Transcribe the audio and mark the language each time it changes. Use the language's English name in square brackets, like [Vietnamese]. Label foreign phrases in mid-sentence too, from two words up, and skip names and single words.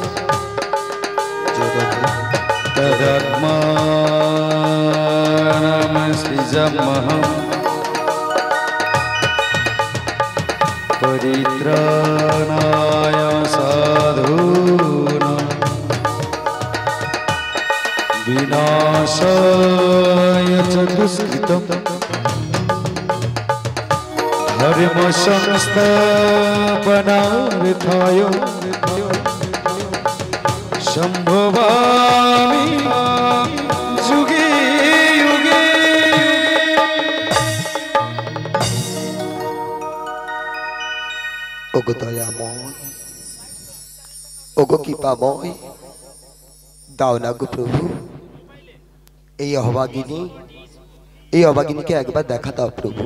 [Sanskrit] तदात्मानं सृजाम्यहम् परित्राणाय साधूनां विनाशाय च दुष्कृतं धर्म संस्थापनार्थाय संभवामि युगे युगे। [Bangla] ওগো দয়াময়, ওগো কৃপাময়, দাও না গো প্রভু এই অভাগিনীকে একবার দেখা দাও প্রভু।